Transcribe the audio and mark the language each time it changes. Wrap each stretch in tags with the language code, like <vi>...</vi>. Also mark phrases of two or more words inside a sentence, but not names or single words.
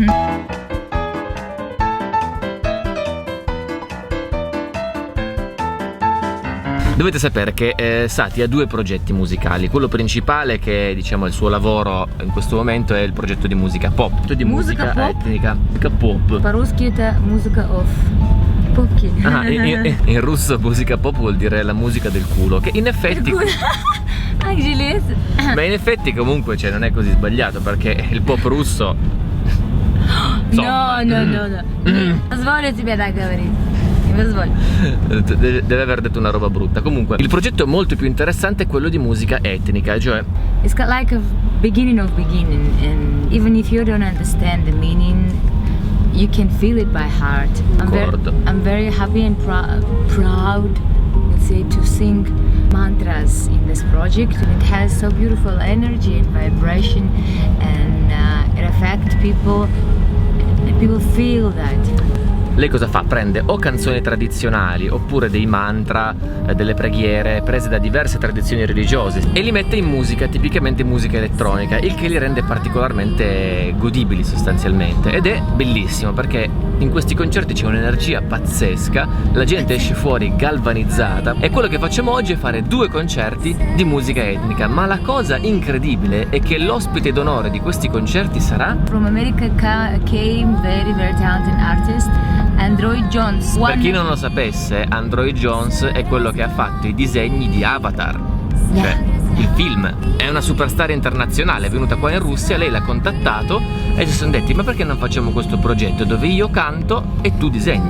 <it>Dovete sapere che Sati ha due progetti musicali. Quello principale, che diciamo il suo lavoro in questo momento, è il progetto di musica pop. Di musica etnica, musica pop.</it> <ru>По-русски это музыка off. Popki.</ru> <it>Ah, in russo musica pop vuol dire la musica del culo, che in effetti ma in effetti comunque non è così sbagliato, perché il pop russo No.</it> <ru>Позволю тебе так говорить. Не позволю.</ru> <it>Deve aver detto una roba brutta. Comunque il progetto molto più interessante è quello di musica etnica, cioè</it> <en>It's got like a beginning of beginning, and even if you don't understand the meaning, you can feel it by heart. I'm very happy and proud, let's say, to sing mantras in this project. It has so beautiful energy and vibration, and it affects people, and people feel that.</en> <it>lei cosa fa? Prende o canzoni tradizionali oppure dei mantra, delle preghiere prese da diverse tradizioni religiose e li mette in musica, tipicamente musica elettronica, il che li rende particolarmente godibili sostanzialmente, ed è bellissimo perché in questi concerti c'è un'energia pazzesca, la gente esce fuori galvanizzata, e quello che facciamo oggi è fare due concerti di musica etnica. Ma la cosa incredibile è che l'ospite d'onore di questi concerti sarà</it> <en>From America came very talented artist, Android Jones.</en> <it>Per chi non lo sapesse, Android Jones è quello che ha fatto i disegni di Avatar, cioè il film. È una superstar internazionale, è venuta qua in Russia, lei l'ha contattato e si sono detti: ma perché non facciamo questo progetto dove io canto e tu disegni?</it>